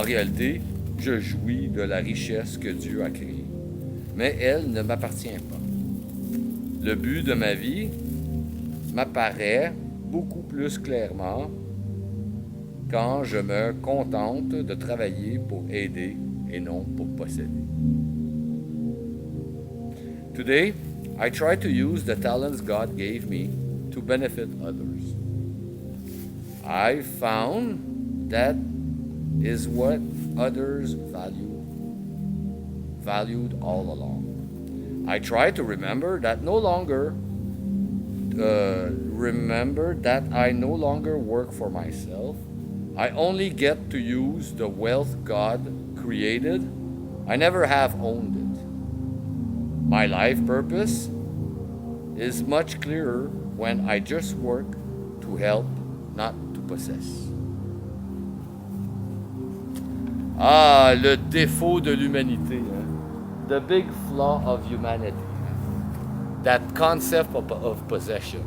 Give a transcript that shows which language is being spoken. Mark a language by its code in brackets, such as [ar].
[fr] En réalité, je jouis de la richesse que Dieu a créée, mais elle ne m'appartient pas. Le but de ma vie m'apparaît beaucoup plus clairement quand je me contente de travailler pour aider et non pour posséder. [en] Today, I try to use the talents God gave me to benefit others. I found that is what others valued all along. I try to remember that I no longer work for myself. I only get to use the wealth God created. I never have owned it. My life purpose is much clearer when I just work to help, not to possess. [fr] Ah, le défaut de l'humanité. Hein? [en] The big flaw of humanity. Hein? That concept of possession.